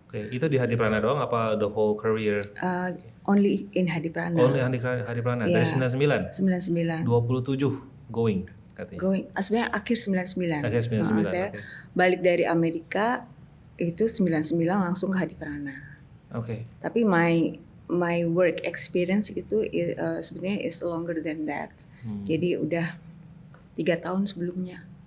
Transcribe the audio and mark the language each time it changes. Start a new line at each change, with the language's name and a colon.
Indonesian: Oke, itu di Hadi Prana doang apa the whole career?
English: Only in Hadi Prana. Only Hadi Prana dari 99? 99.
Indonesian: 27 going katanya. Sebenarnya akhir 99. Akhir 99, Saya oke. balik dari Amerika itu 99 langsung ke Hadi Prana. Oke.
English: Tapi my work experience itu sebenarnya is longer than that.
Indonesian: Jadi udah 3 tahun sebelumnya.